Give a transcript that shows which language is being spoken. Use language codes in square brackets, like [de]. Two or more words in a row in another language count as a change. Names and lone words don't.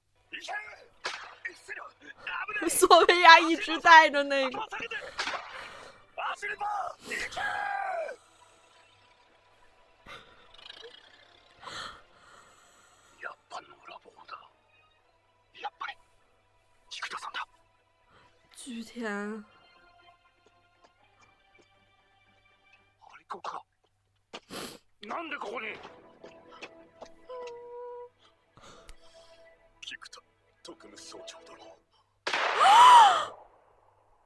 [zh] 索菲亚一直带着那个。菊天。 [ja] なんでここに。菊田特務総長殿。